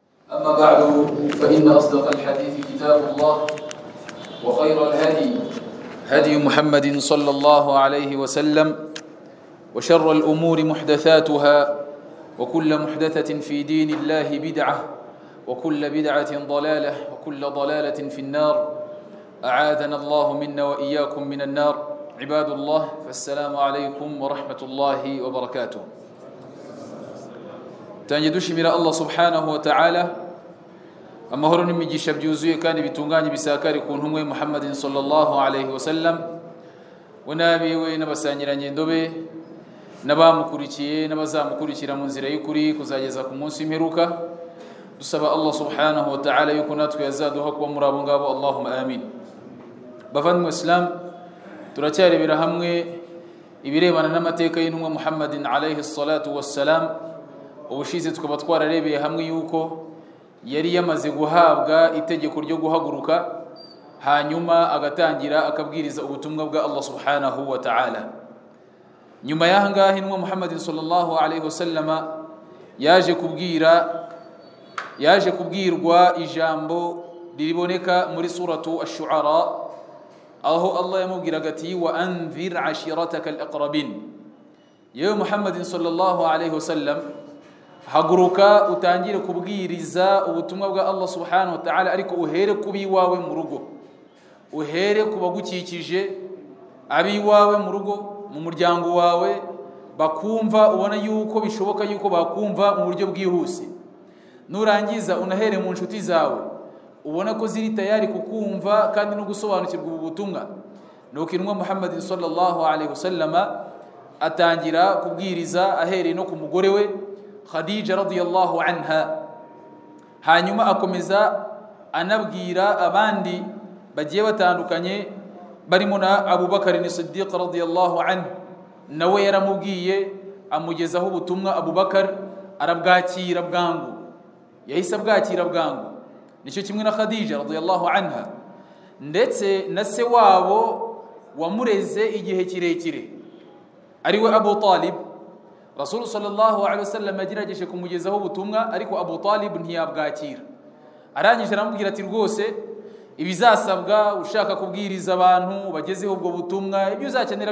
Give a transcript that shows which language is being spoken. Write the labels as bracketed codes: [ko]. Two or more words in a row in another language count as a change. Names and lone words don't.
[ar] أما بعد فإن أصدق الحديث كتاب الله وخير الهدي هدي محمد صلى الله عليه وسلم وشر الأمور محدثاتها وكل محدثة في دين الله بدعة وكل بدعة ضلالة وكل ضلالة في النار أعاذنا الله منا وإياكم من النار عباد الله فالسلام عليكم ورحمة الله وبركاته tangidushimira Allah subhanahu wa ta'ala [rw] amahoro n'imigisha byuzuye kandi bitunganye bisakari ku ntumwe Muhammadin [ar] صلى الله عليه وسلم [rw] wanabiwe n'abasangiranye ndobe n'abamukurikiye n'abazamukurikira mu nzira y'ukuri kuzageza ku munsi imperuka dusaba Allah [ar] سبحانه وتعالى [rw] yuko natwe yazaduha kuba muri abo ngabo [ar] اللهم آمين [rw] bavandimwe Islam turacyarebera hamwe ibirebana n'amateka y'intumwa Muhammadin [ar] عليه الصلاة والسلام [rw] ubushize tukaba twararebeye hamwe yuko yari yamaze guhabwa itegeko ryo guhaguruka hanyuma agatangira akabwiriza ubutumwa bwa Allah [ar] سبحانه وتعالى [rw] nyuma y'ahangaha intumwa Muhammadin [ar] صلى الله عليه وسلم [rw] yaje kubwirwa ijambo ririboneka muri [ar] سورة الشعراء [rw] aho Allah yamubwiraga ati [ar] وأنذر عشيرتك الأقربين [rw] yewe Muhammadin [ar] صلى الله عليه وسلم [rw] haguruka utangire kubwiriza ubutumwa bwa Allah [ar] سبحانه وتعالى [rw] ariko uhere kubi wawe mu rugo uhere kubagukikije abi wawe mu rugo mu muryango wawe bakumva ubona yuko bishoboka yuko bakumva mu buryo bwihuse nurangiza unahere mu nshuti zawe ubona ko ziri tayari kukumva kandi no gusobanukirwa ubutumwa nuko intumwa Muhammad [ar] صلى الله عليه وسلم [rw] atangira kubwiriza ahereye no ku mugore we Khadija [ar] رضي الله عنها [rw] hanyuma akomeza anabwira abandi bagiye batandukanye barimo na Abu Bakar as-Siddiq [ar] رضي الله عنه [rw] nawe yaramubwiye amugezaho ubutumwa Abu Bakar arabwakira bwangu yahise abwakira bwangu nicyo kimwe na Khadija radiyallahu anha ndetse na se wabo wamureze igihe kirekire ariwe Abu Talib Rasul [ar] صلى الله عليه وسلم [rw] yagerageje kumugezaho ubutumwa ariko Abu Talib ntiyabwakira arangije aramubwira ati rwose ibizasabwa ushaka kubwiriza abantu bagezeho ubwo butumwa ibyo uzakenera